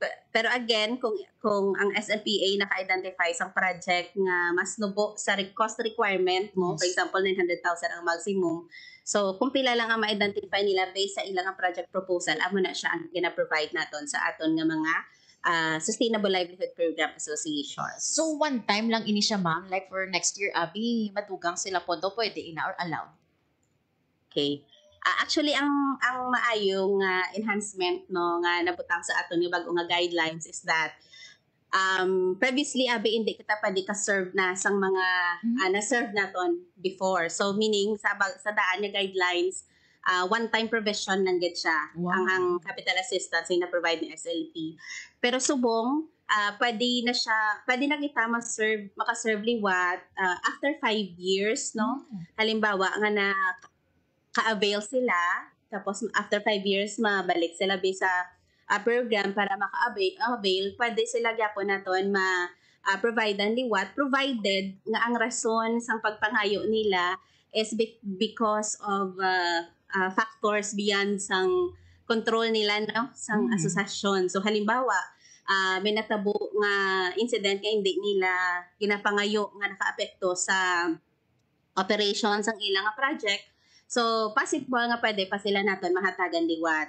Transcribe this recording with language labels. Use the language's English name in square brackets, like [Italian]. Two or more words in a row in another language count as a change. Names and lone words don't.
[Hiligaynon] Pero again, kung ang SLPA naka-identify sa project nga mas nubo sa [English] cost requirement [Hiligaynon] mo, [English] for example [Hiligaynon] 900,000 ang maximum. So kung pila lang ang ma-identify nila based sa ilang [English] project proposal, [Hiligaynon] amo na siya ang gina-provide naton sa aton nga mga Sustainable Livelihood Program Associations. So [English] one time [Hiligaynon] lang ini siya, ma'am, [English] like for next year, [Hiligaynon] abi madugang sila pondo, pwede ina or allowed? Okay. Actually, ang maayong enhancement no nga nabutang sa aton nga bag-o nga guidelines [English] is that previously [Hiligaynon] abi hindi kita pwede ka-serve na sang mga na-serve naton before. [English] So meaning [Hiligaynon] sa daan nga guidelines, [English] one-time provision [Hiligaynon] lang gid siya. Wow. Ang capital assistance na provide ni SLP. Pero subong pwede na kita maka-serve liwat [English] after 5 years, [Hiligaynon] no? Halimbawa nga na ka-avail sila, tapos [English] after 5 years [Hiligaynon] mabalik sila sa program para maka-avail, pwede sila gyapon naton provide ang liwat provided nga ang rason sang pagpangayo nila [English] is because of factors beyond [Hiligaynon] sang control nila, no, sang asosasyon. So halimbawa may natabo nga incident nga hindi nila ginapangayo nga nakaapekto sa operations ang ilang nga project. So, possible nga pwede pa sila naton mahatagan liwat.